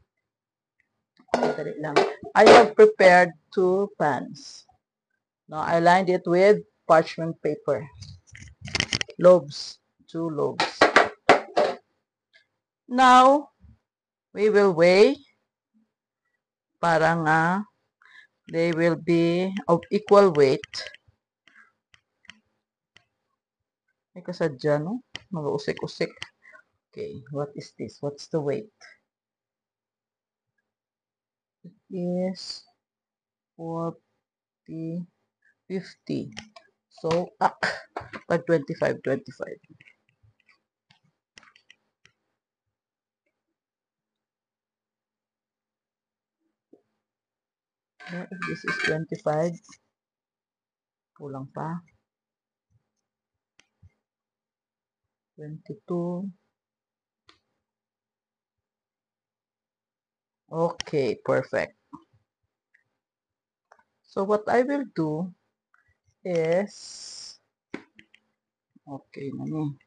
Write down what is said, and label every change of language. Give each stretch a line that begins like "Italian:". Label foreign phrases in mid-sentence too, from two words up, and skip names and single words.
English: I have prepared 2 pans. Now, I lined it with parchment paper. Loaves. 2 loaves. Now, we will weigh
Hiligaynon: para nga
English: they will be of equal weight.
Hiligaynon: May kasadya, no? Mag-usik-usik.
English: Okay, what is this? What's the weight? It is 40, 50. So, pag 25, 25. If this is 25,
Hiligaynon: kulang pa.
English: 22. Okay, perfect. So what I will do is,
Hiligaynon: okay na ni.